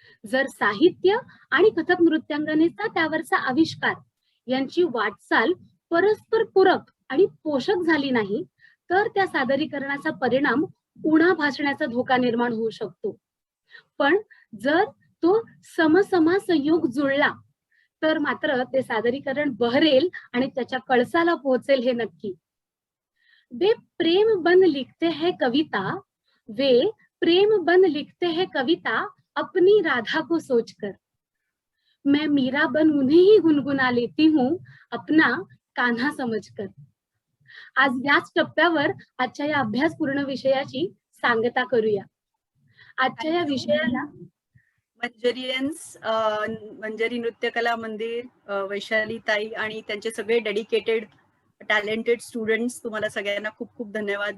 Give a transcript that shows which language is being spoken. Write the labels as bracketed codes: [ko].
[mr] जर साहित्य आणि कथक नृत्यांगनेचा त्यावरचा आविष्कार यांची वाटचाल परस्पर पूरक आणि पोषक झाली नाही तर त्या सादरीकरणाचा परिणाम उणा भासण्याचा धोका निर्माण होऊ शकतो. पण जर तो समसमा संयोग जुळला तर मात्र ते सादरीकरण बहरेल आणि त्याच्या कळसाला पोहोचेल हे नक्की. [hi] वे प्रेम बन लिखते हैं कविता, वे प्रेम बन लिखते हैं कविता अपनी राधा को सोचकर, मैं मीरा बन उन्हें ही गुनगुना लेती हूँ अपना कान्हा समझकर. [mr] आज याच टप्प्यावर आजच्या या अभ्यासपूर्ण विषयाची सांगता करूया. आजच्या या विषयाला मंजरियन्स, मंजरी नृत्य कला मंदिर, वैशाली ताई आणि त्यांचे सगळे डेडिकेटेड टॅलेंटेड स्टुडंट्स, तुम्हाला सगळ्यांना खूप खूप धन्यवाद.